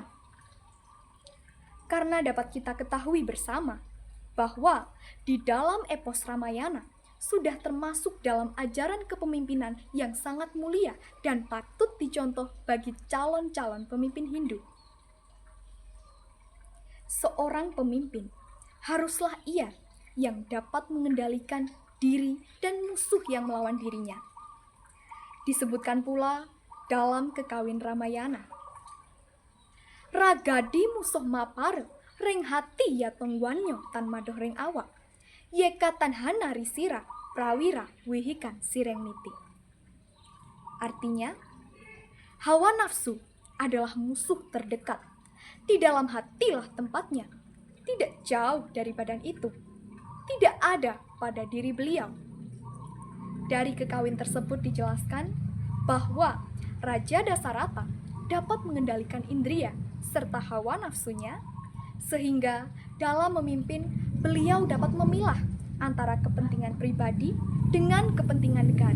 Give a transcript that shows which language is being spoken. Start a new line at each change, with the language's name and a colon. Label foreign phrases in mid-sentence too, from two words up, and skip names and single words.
Indonesian: Karena dapat kita ketahui bersama bahwa di dalam epos Ramayana sudah termasuk dalam ajaran kepemimpinan yang sangat mulia dan patut dicontoh bagi calon-calon pemimpin Hindu. Seorang pemimpin haruslah ia yang dapat mengendalikan diri dan musuh yang melawan dirinya. Disebutkan pula dalam Kekawin Ramayana,
Kawi: Ragadi musuh mapar, reng hati ya tongwanyo tan madoh reng awak, yeka tanhana risira, prawira wihikan sireng niti.
Indonesian: Artinya, hawa nafsu adalah musuh terdekat. Di dalam hatilah tempatnya, tidak jauh dari badan itu. Tidak ada pada diri beliau. Dari kekawin tersebut dijelaskan bahwa Raja Dasarata dapat mengendalikan indria serta hawa nafsunya, sehingga dalam memimpin beliau dapat memilah antara kepentingan pribadi dengan kepentingan negara.